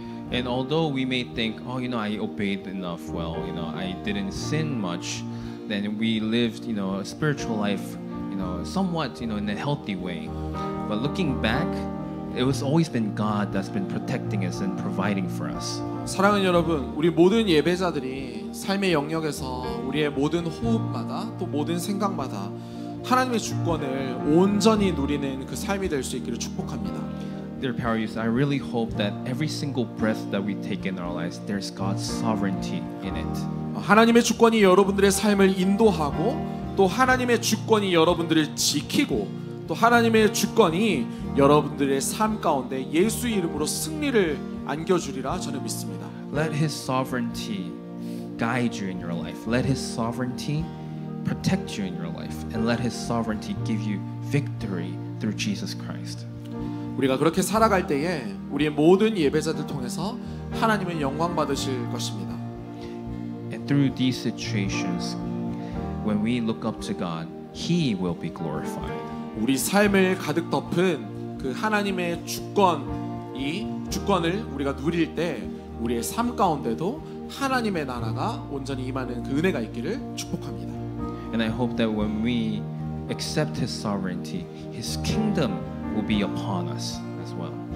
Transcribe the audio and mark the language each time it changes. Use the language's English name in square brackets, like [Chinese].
[English] And although we may think, I obeyed enough, I didn't sin much, then we lived, a spiritual life, somewhat, in a healthy way. But looking back, it was always been God that's been protecting us and providing for us. [Korean] 사랑하는 여러분, 우리 모든 예배자들이 삶의 영역에서 우리의 모든 호흡마다 또 모든 생각마다 하나님의 주권을 온전히 누리는 그 삶이 될 수 있기를 축복합니다. [English] Dear Paulius, I really hope that every single breath that we take in our lives, there's God's sovereignty in it. [Korean] 하나님의 주권이 여러분들의 삶을 인도하고 또 하나님의 주권이 여러분들을 지키고 또 하나님의 주권이 여러분들의 삶 가운데 예수 이름으로 승리를 안겨주리라 저는 믿습니다. [English] Let His sovereignty guide you in your life. Let His sovereignty protect you in your life. And let His sovereignty give you victory through Jesus Christ. [Korean] 우리가 그렇게 살아갈 때에 우리의 모든 예배자들 통해서 하나님의 영광 받으실 것입니다. [English] And through these situations, when we look up to God, He will be glorified. [Korean] 우리 삶을 가득 덮은 그 하나님의 주권을 우리가 누릴 때 우리의 삶 가운데도 하나님의 나라가 온전히 임하는 그 은혜가 있기를 축복합니다. [English] And I hope that when we accept His sovereignty, His kingdom will be upon us as well.